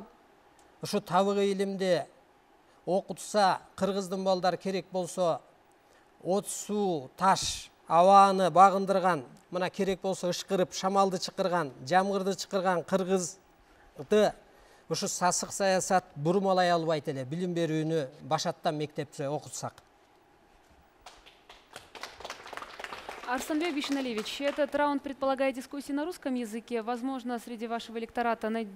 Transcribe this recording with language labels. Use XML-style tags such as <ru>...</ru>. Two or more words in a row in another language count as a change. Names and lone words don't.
<ky>Ушу табыгы илимди окутса, кыргыздын балдары керек болсо от, суу, таш, абааны багындырган, мына керек болсо ышкырып, шамалды чыкырган, жамгырды чыкырган кыргызды ушу сасык саясат бурмалай албайт эле, билим берүүнү башаттан мектепте окутсак.</ky> <ru>Арсанбек Бишналевич, этот раунд предполагает дискуссии на русском языке. Возможно, среди вашего электората найдут</ru>